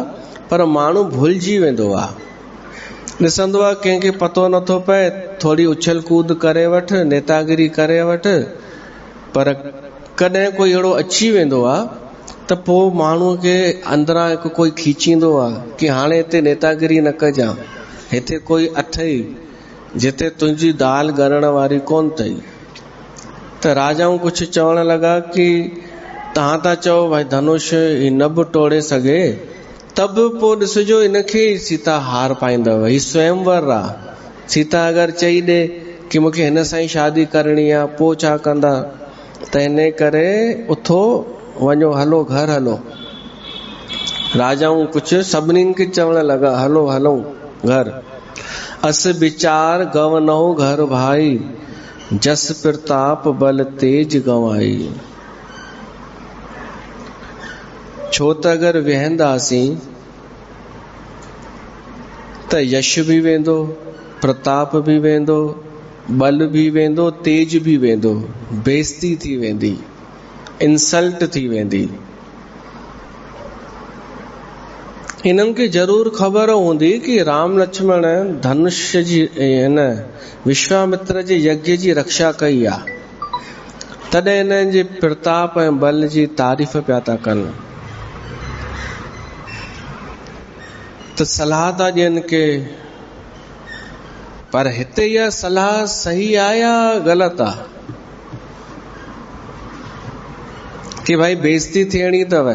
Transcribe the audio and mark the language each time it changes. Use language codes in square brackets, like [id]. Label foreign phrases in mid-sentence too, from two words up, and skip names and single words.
[sd] पर माण्हू भुलिजी वेंदो आहे। ॾिसंदो आहे कंहिंखे पतो नथो पए, थोरी उछल कूद करे वठ, नेतागिरी करे वठ, पर कॾहिं कोई अहिड़ो अची वेंदो आहे त पोइ माण्हूअ खे अंदरां हिकु कोई खीचींदो आहे कि हाणे हिते नेतागिरी न कजां, हिते कोई अथई जिते तुंहिंजी दाल ॻरण वारी कोन अथई। त राजाऊं कुझु चवण लॻा कि तव्हां था चओ भाई धनुष ही न बि तोड़े सघे, तब पोइ ॾिसिजो इनखे सीता हार पाईंदव। ही स्वयंवर आहे। सीता अगरि चई ॾे कि मूंखे हिन सां ई शादी करणी आहे, पोइ छा कंदा? त इन करे उथो वञो, हलो घर हलो। राजाऊं कुझु सभिनीनि खे चवण लॻा हलो हलूं घर। [awa] अस विचार गवनो घर भाई, जस प्रताप बल तेज गवाई। [sd] छो त अगरि वेहंदासीं त यश बि वेंदो, प्रताप बि वेंदो, बल बि वेंदो, तेज बि वेंदो, बेइज्जती थी वेंदी, इंसल्ट थी वेंदी। इन्हनि खे ज़रूर ख़बर हूंदी कि राम लक्ष्मण धनुष जी हिन विश्वामित्र जे यज्ञ जी रक्षा कई आहे, तॾहिं इन्हनि जे प्रताप ऐं बल जी तारीफ़ पिया था कनि। त सलाह था ॾियनि के, पर हिते इहा सलाह सही आहे या ग़लति आहे कि भाई बेइज्जती थियणी अथव।